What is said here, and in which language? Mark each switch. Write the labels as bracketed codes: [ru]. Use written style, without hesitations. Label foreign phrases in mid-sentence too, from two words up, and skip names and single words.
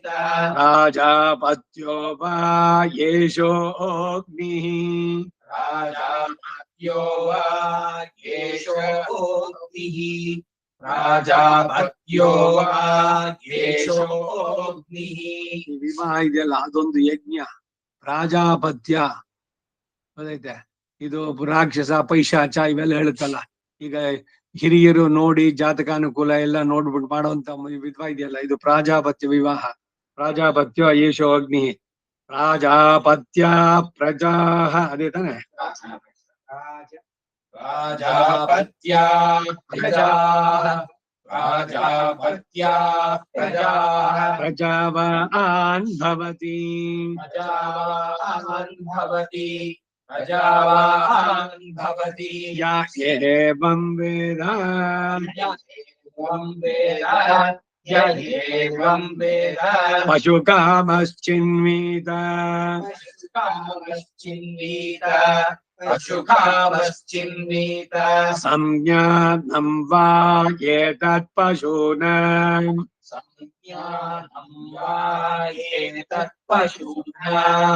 [sa] ರಾಜಾಪತ್ಯೋ ವಾ ಯೇಷೋ ಅಗ್ನಿಃ. ರಾಜಾಪತ್ಯೋ ವಾ ಯೇಷೋ ಅಗ್ನಿಃ. ರಾಜಾಪತ್ಯೋ ವಾ ಯೇಷೋ ಅಗ್ನಿಃ. [kn] ವಿವಾಹ ಇದೆಯಲ್ಲ ಅದೊಂದು ಯಜ್ಞ. ಪ್ರಾಜಾಪತ್ಯ ಗೊತ್ತೈತೆ. ಇದು ರಾಕ್ಷಸ ಪೈಶಾಚ ಇವೆಲ್ಲ ಹೇಳುತ್ತಲ್ಲ. ಈಗ ಹಿರಿಯರು ನೋಡಿ ಜಾತಕಾನುಕೂಲ ಎಲ್ಲ ನೋಡ್ಬಿಟ್ಟು ಮಾಡುವಂತ ವಿಧವಾ ಇದೆಯಲ್ಲ, ಇದು ಪ್ರಾಜಾಪತ್ಯ ವಿವಾಹ. [sa] ಪ್ರಾಜಾಪತ್ಯ ಯೇಷೋ ಅಗ್ನಿ. ಪ್ರಾಜಾಪತ್ಯ ಪ್ರಜಾ, [kn] ಅದೇ ತಾನೆ. [sa] ಪ್ರಾಜಾಪತ್ಯ ಪ್ರಜಾ. ಪ್ರಾಜಾಪತ್ಯ ಪ್ರಜಾ. ಪ್ರಜಾವಾನ್ ಭವತಿ. ಪ್ರಜಾವಾನ್ ಭವತಿ. ಪ್ರಜಾವಾನ್ ಭವತಿ. ಯಾ ಏವಂ ವೇದ. ಏವಂ ವೇದ. ಯ ಏವಂ ವೇದ. ಪಶುಕಾಮಶ್ಚಿನ್ವೀತ. ಪಶುಕಾಮಶ್ಚಿನ್ವೀತ. ಪಶುಕಾಮಶ್ಚಿನ್ವೀತ. ಸಂಜ್ಞಾನಂ ವಾ ಏತತ್ ಪಶೂನಾಂ. ಸಂಜ್ಞಾನಂ ವಾ ಏತತ್ ಪಶೂನಾಂ.